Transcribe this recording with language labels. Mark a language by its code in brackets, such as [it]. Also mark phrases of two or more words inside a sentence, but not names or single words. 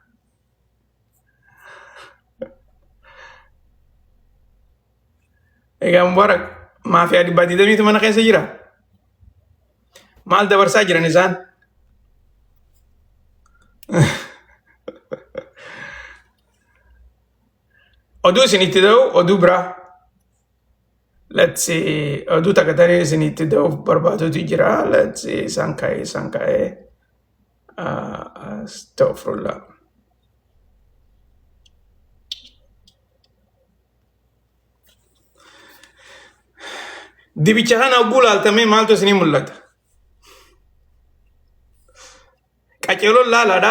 [om] Egaa Mubaarak maafiyaa dhibbaa 20 mana keessa jira. Maal dabarsaa jiran isaan? Oduu isinitti ta'u oduu biraa. [en] Let's see. [om] Oduu takka taree isinitti ta'uuf barbaadutu jira. [en] Let's see. [om] Isaan ka'ee. Astaghfirullah. Dibicha kana oguu laaltamee maaltu isinii mul'ata? Qaceeloon laalaadha.